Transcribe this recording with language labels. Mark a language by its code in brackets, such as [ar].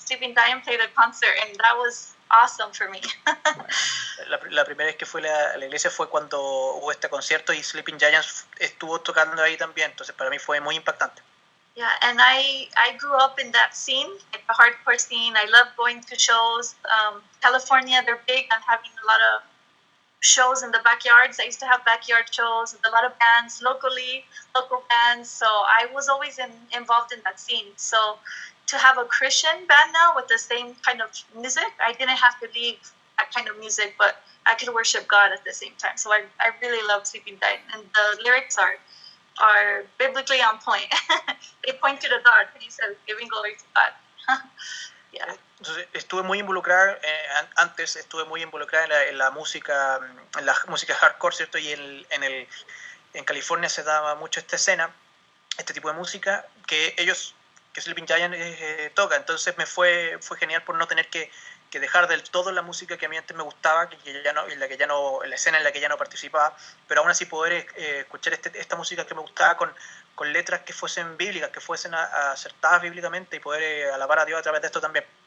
[en] Sleeping Giant played a concert, and that was awesome for me. [es] La primera vez que fui a la iglesia fue cuando hubo este concierto y Sleeping Giants estuvo tocando ahí también, entonces para mí fue muy impactante. [en] Yeah, and I grew up in that scene, like the hardcore scene. I love going to shows. California, they're big on having a lot of shows in the backyards. I used to have backyard shows with a lot of bands locally, local bands. So I was always involved in that scene. So to have a Christian band now with the same kind of music, I didn't have to leave that kind of music, but I could worship God at the same time. So I really love Sleeping Giant, and the lyrics are biblically on point. They point to the God, and he says, giving glory to God. Yeah. [es] Entonces, estuve muy involucrada, antes estuve muy involucrada en la música hardcore, ¿cierto? Y en California se daba mucho esta escena, este tipo de música, que Sleeping Giant toca. Entonces fue genial por no tener que dejar del todo la música que a mí antes me gustaba, en la escena en la que ya no participaba, pero aún así poder escuchar esta música que me gustaba con letras que fuesen bíblicas, que fuesen acertadas bíblicamente, y poder alabar a Dios a través de esto también.